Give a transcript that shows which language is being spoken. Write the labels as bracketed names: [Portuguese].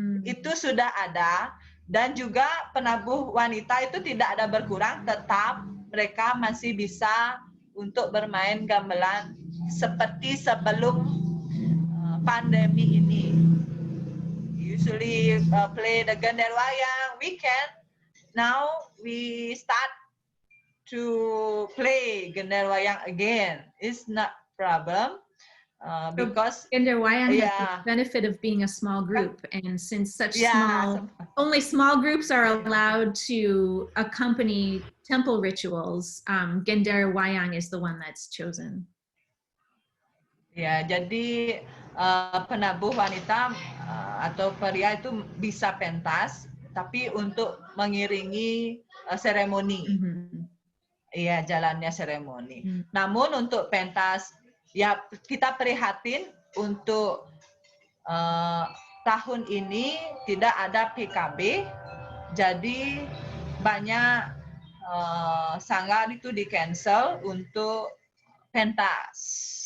[Indonesian] Itu sudah ada, dan juga penabuh wanita itu tidak ada berkurang, tetap mereka masih bisa untuk bermain gamelan seperti sebelum pandemi ini. [English] Usually play the genderwayang weekend. Now we start to play genderwayang again. It's not problem because genderwayang has the benefit of being a small group, and since only small groups are allowed to accompany temple rituals, genderwayang is the one that's chosen. [Indonesian] Ya, jadi penabuh wanita atau pria itu bisa pentas, tapi untuk mengiringi seremoni. Iya, jalannya seremoni. Namun untuk pentas, ya kita prihatin untuk tahun ini tidak ada PKB, jadi banyak sanggar itu di-cancel untuk pentas.